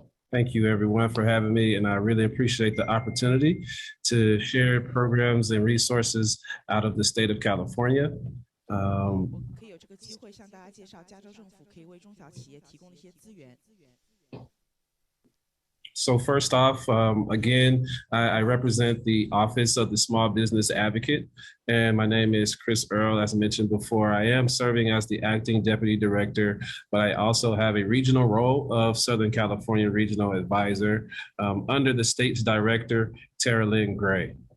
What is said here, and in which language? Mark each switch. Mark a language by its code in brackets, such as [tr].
[en] Thank you, everyone, for having me. And I really appreciate the opportunity to share programs and resources out of the state of California. [zh] 我可以有这个机会向大家介绍加州政府可以为中小企业提供的一些资源。 [en] So first off, again, I represent the Office of the Small Business Advocate, and my name is Chris Earl. As I mentioned before, I am serving as the acting deputy director, but I also have a regional role of Southern California Regional Advisor under the state's director, Tara Lynn Gray.